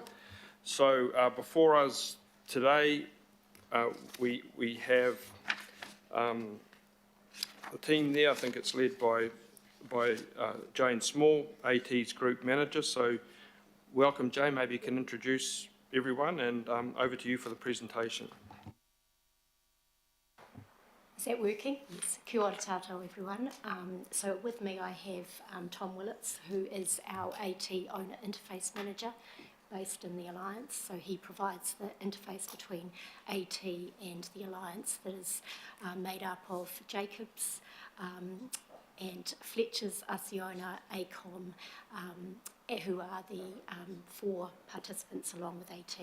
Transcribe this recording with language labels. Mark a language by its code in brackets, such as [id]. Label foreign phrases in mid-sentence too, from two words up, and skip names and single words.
[en] So before us today, we have the team there. I think it's led by Jane Small, AT's Group Manager. So welcome, Jane. Maybe you can introduce everyone, and over to you for the presentation. Is that working? Yes. [mi] Kia ora tātou, [en] everyone. So with me I have Tom Willits, who is our AT Owner Interface Manager based in the Alliance. So he provides the interface between AT and the Alliance that is made up of Jacobs and Fletcher's, Asiona, ACOM, who are the 4 participants along with AT.